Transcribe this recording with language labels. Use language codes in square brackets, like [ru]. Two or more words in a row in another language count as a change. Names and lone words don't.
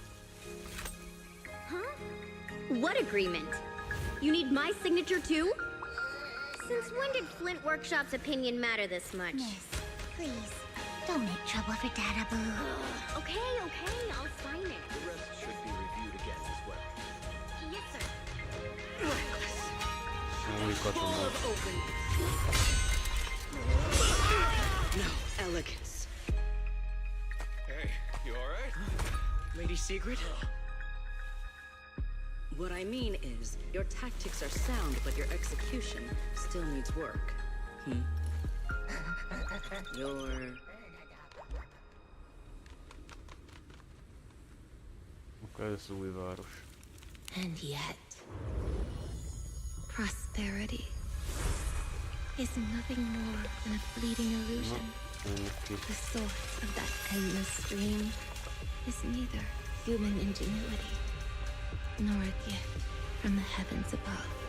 [en] Huh? What agreement? You need my signature too? Since when did Flint Workshop's opinion matter this much? Miss, please, don't make trouble for Dada Boo. Okay, I'll sign it. The rest should be reviewed again as well. Yes, sir. [hu] Új katona. [en] No elegance. Hey, you alright? Lady Secret? What I mean is, your tactics are sound, but your execution still needs work. Your... [hu] Akkor ez új város. [en] And yet, prosperity is nothing more than a fleeting illusion. The source of that endless stream is neither human ingenuity nor a gift from the heavens above.